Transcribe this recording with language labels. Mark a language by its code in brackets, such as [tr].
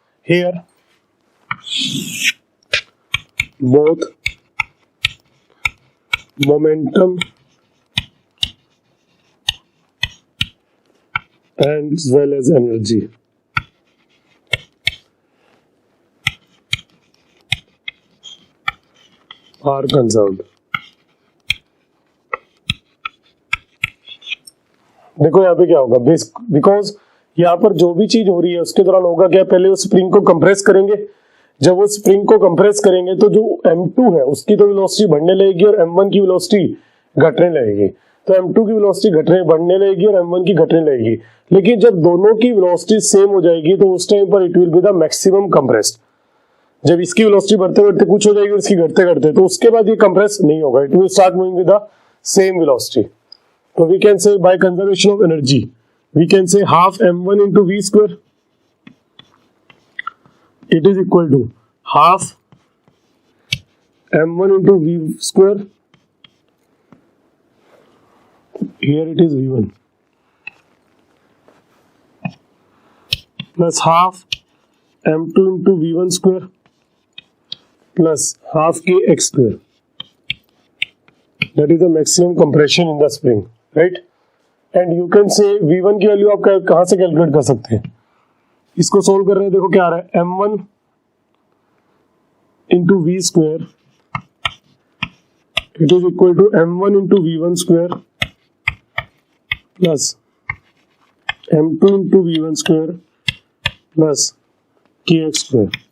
[en] Here, both momentum as well as energy are conserved. [hi] देखो यहाँ पे क्या होगा, बिकॉज यहाँ पर जो भी चीज हो रही है उसके दौरान होगा क्या, पहले वो स्प्रिंग को कंप्रेस करेंगे. जब वो स्प्रिंग को कंप्रेस करेंगे तो जो M2 है उसकी तो वेलोसिटी बढ़ने लगेगी और M1 की वेलोसिटी घटने लगेगी. तो M2 की वेलोसिटी बढ़ने लगेगी और M1 की घटने लगेगी. लेकिन जब दोनों की वेलोसिटी सेम हो जाएगी तो उस टाइम पर [en] It will be the maximum compressed. [hi] जब इसकी वेलोसिटी बढ़ते बढ़ते कुछ हो जाएगी और इसकी घटते घटते, तो उसके बाद ये कंप्रेस नहीं होगा. [en] It will start moving with the same velocity. So we can say by conservation of energy, we can say half m1 into v square. It is equal to half m1 into v square. Here it is v1 plus half m2 into v1 square plus half kx square. That is the maximum compression in the spring. Right. And you can say [hi] V1 की value आप कहां से calculate कर सकते हैं. इसको solve कर रहे हैं, देखो क्या आ रहा है, [en] M1 into v square it is equal to M1 into V1 square plus M2 into V1 square plus KX square.